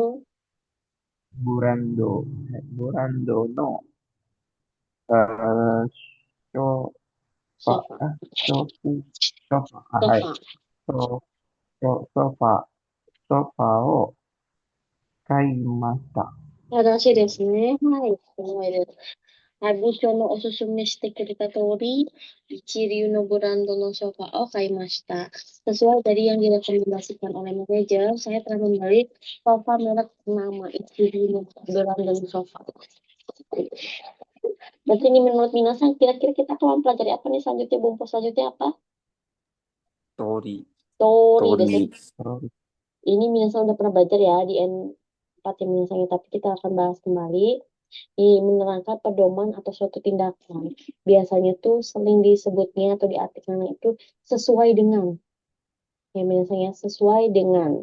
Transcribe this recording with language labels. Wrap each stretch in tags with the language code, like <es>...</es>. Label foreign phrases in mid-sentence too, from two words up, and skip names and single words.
<ja>ブランド、ブランドの、あソファ、 sofa. ソフ、ソファ、はい。 Sofa. ソ、ソファ、ソファを買いました。正しいですね。はい、semua です。部長のおすすめしてくれた通り、一流のブランドのソファを買いました.</ja> <id>Sesuai dari yang direkomendasikan oleh manajer, saya telah membeli sofa merek nama</id> <ja>一流のブランドのソファ.</ja> <id>Berarti ini menurut Minasan, kira-kira kita akan mempelajari apa nih selanjutnya? Bumpu selanjutnya apa?</id> <ja>通り、 Tori 通 desu. り、</ja> <id>Ini Minasan udah pernah belajar ya di N4 yang Minasan, tapi kita akan bahas kembali. Ini menerangkan pedoman atau suatu tindakan. Biasanya tuh sering disebutnya atau diartikannya itu sesuai dengan. Ya biasanya sesuai dengan.</id>